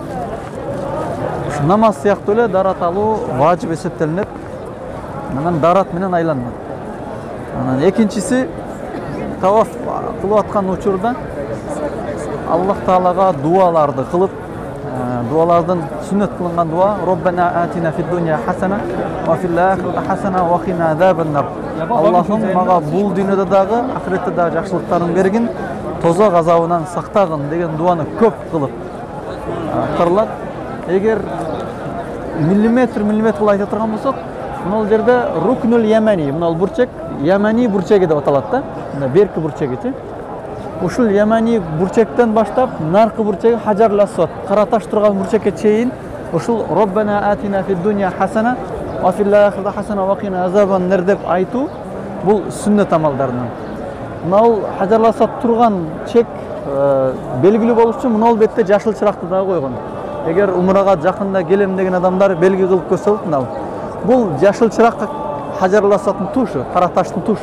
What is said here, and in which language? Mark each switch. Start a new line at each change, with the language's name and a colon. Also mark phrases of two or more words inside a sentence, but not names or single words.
Kyrgyz: Намаз сыяктуу эле дарат алуу важип эсептелинет. Анан дарат менен айланат. Анан экинчиси таваф кылып аткан учурда Аллах Таалага дуаларды кылып, дуалардын сүннөт кылынган дуа
Arabic: "ربنا آتنا في الدنيا حسنة وفي الآخرة حسنة وقنا عذاب النار".
Kyrgyz: Аллахым мага бул дүйнөдө дагы, ахиретте дагы жакшылыктарын бергин, тозок азабынан сактагын деген дуаны көп кылып кырылат. Эгер миллиметр кылып айта турган болсок, мына жерде
Arabic: الركن اليماني,
Kyrgyz: мына бурчек, ямани бурчеги деп аталат да. Мына берки бурчегичи. Ушул ямани бурчектен баштап наркы бурчеги Хаджарул Асвад, кара таш турган бурчекке чейин ушул
Arabic: "ربنا آتنا في الدنيا حسنة وفي الآخرة حسنة وقنا عذاب النار"
Kyrgyz: деп айтуу бул сүннөт амалдарынан. Мына Хаджарул Асвад турган чек белгилүү болуш үчүн мына бетте жашыл чыракты дагы койгон. Эгер умрага жакында келем деген адамдар белги кылып көрсө болот мына. Бул жашыл чырак Хаджарул Асвадтын тушу, кара таштын тушу.